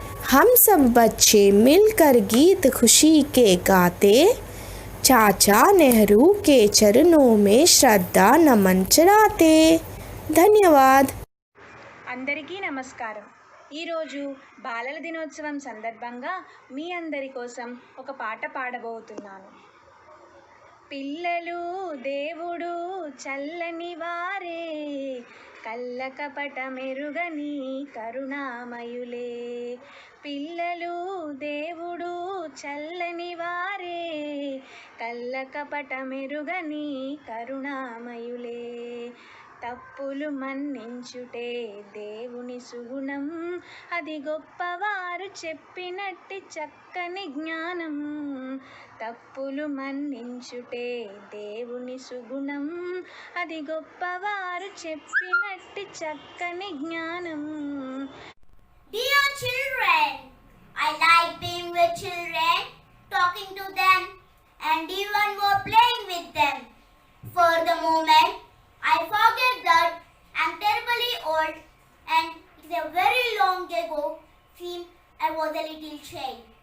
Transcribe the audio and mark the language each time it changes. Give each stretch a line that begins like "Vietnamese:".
Hindi: हम सब बच्चे मिलकर गीत खुशी के गाते, चाचा नेहरू के चरणों में श्रद्धा नमन चढ़ाते। धन्यवाद।
Telugu: అందరికీ నమస్కారం. ఈరోజు బాలల దినోత్సవం సందర్భంగా మీ అందరి కోసం ఒక పాట పాడబోతున్నాను. పిల్లలు దేవుడు చల్లని వారే, కళ్ళకపట మెరుగని కరుణామయులే. పిల్లలు దేవుడు చల్లని వారే, కళ్ళకపట మెరుగని కరుణామయులే. తప్పులు మన్నించుటే దేవుని సుగుణం, అది గొప్పవారు చెప్పినట్టి చక్కని జ్ఞానం. తప్పులు మన్నించుటే దేవుని సుగుణం, అది గొప్పవారు చెప్పినట్టి చక్కని జ్ఞానం.
English: Dear children, I like being with children, talking to them and even more playing with them. For the moment, I forget that I'm terribly old and it's a very long ago since I was a little child.